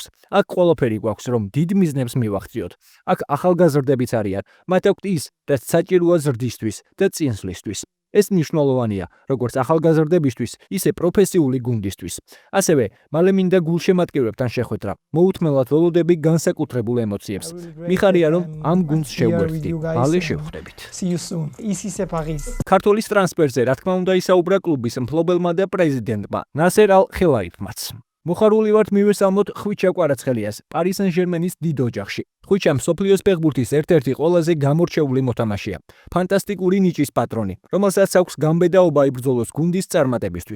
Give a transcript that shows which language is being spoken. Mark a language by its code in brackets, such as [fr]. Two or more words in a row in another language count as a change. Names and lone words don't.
[ka] აქ ყველაფერი გვაქვს, რომ დიდ მიზნებს მივახციოთ. აქ ახალგაზრდებიც არიან, მათ აქვთ ის, რაც საჭიროა ზრდისთვის და წინსვლისთვის. ეს მნიშვნელოვანია, როგორც ახალგაზრდებისთვის, ისე პროფესიული გუნდისთვის. ასევე, მალე მინდა გულშემატკივრებთან შეხვედრა. მოუთმელად ველოდები განსაკუთრებულ ემოციებს. მიხარია, რომ ამ გუნდს შევგვერდდი. მალე შევხვდებით. [en] See you soon. [fr] Ici c'est Paris. [ka] ქართველის ტრანსფერზე, რა თქმა უნდა, ისაუბრა კლუბის მფლობელმა და პრეზიდენტმა ნასერ ალ-ხელაიფმაც. მოხარული ვართ მივესალმოთ ხვიჩა კვარაცხელიას Paris Saint-Germain-ის დიდ ოჯახში. ხვიჩა მსოფლიოს ფეხბურთის ერთ-ერთი ყველაზე გამორჩეული მოთამაშეა. ფანტასტიკური ნიჭის პატრონი, რომელსაც აქვს გამბედაობა იბრძოლოს გუნდის წარმატებისთვის.